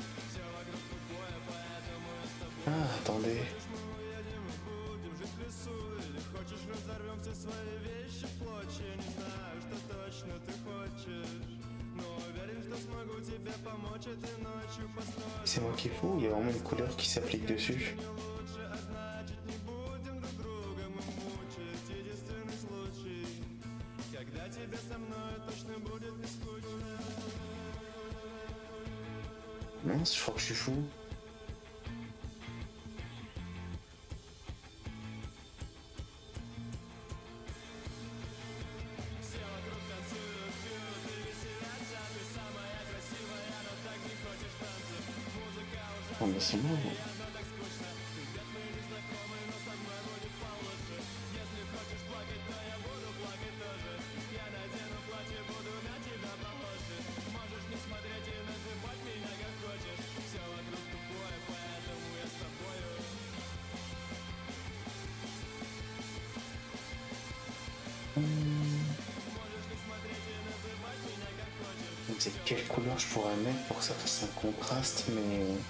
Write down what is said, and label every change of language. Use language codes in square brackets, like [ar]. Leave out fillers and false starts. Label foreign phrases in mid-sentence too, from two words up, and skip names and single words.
[ru] Все вокруг тупое, поэтому я с тобой. [fr] Ah, attendez. [ru] Мы уедем и будем жить в лесу. Или хочешь, разорвем все свои вещи в клочья. Не знаю, что точно ты хочешь, но уверен, что смогу тебе помочь этой ночью построить. [fr] C'est moi qui est fou, il y a vraiment une couleur qui s'applique dessus. [ru] Лучше, а значит не будем друг друга мы мучить. Единственный случай, когда тебе со мной точно будет не скучно. [fr] Mince, je crois que je suis fou. [ru] Все вокруг танцуют, пьют и веселятся. Ты самая красивая, но так не хочешь танцев. Музыка [fr] Oh, mais c'est bon. [ru] одно так скучно. Ребят, мы не знакомы, но со мной будет получше. Если хочешь плакать, то я буду плакать тоже. Я надену платье, буду на тебя похожи. Можешь не смотреть и называть меня как хочешь. Все вокруг тупое, поэтому я с тобою. Можешь не смотреть и называть меня как хочешь. [fr] Je me disais quelle couleur je pourrais mettre pour que ça fasse un contraste, mais...